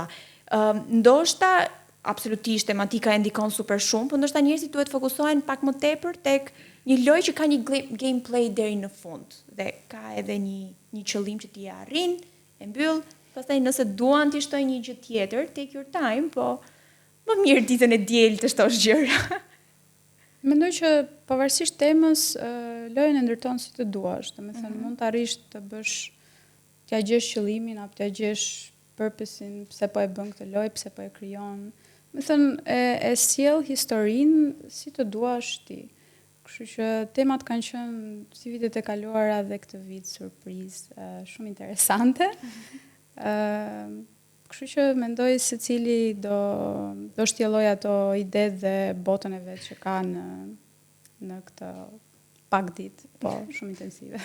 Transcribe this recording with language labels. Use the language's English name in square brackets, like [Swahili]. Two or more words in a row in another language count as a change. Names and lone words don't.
[Albanian] Ndoshta absolutisht tematika e ndikon super shumë, por ndoshta njerëzit duhet fokusohen pak më tepër tek një lojë që ka një gameplay deri në fund dhe ka edhe një qëllim që ti e arrin, e mbyll, pastaj nëse duan ti shtojnë një gjë tjetër, [English] take your time, [Albanian] po më mirë ditën e diel të shtosh gjëra. Mendoj që pavarësisht temës, lojën e ndërton si të duash, domethënë mund të arrish të bësh t'ja gjesh qëllimin apo t'ja gjesh purpose-in, pse po e bën këtë lojë, pse po e krijon. Më thënë, e sjell historinë si të duash ti. Kështu që temat kanë qenë si vitet e kaluara dhe këtë vit surprizë, shumë interesante. Kështu që mendoj se cili do shtjelloj ato ide dhe botën e vet që ka në këtë pak ditë, po shumë intensive.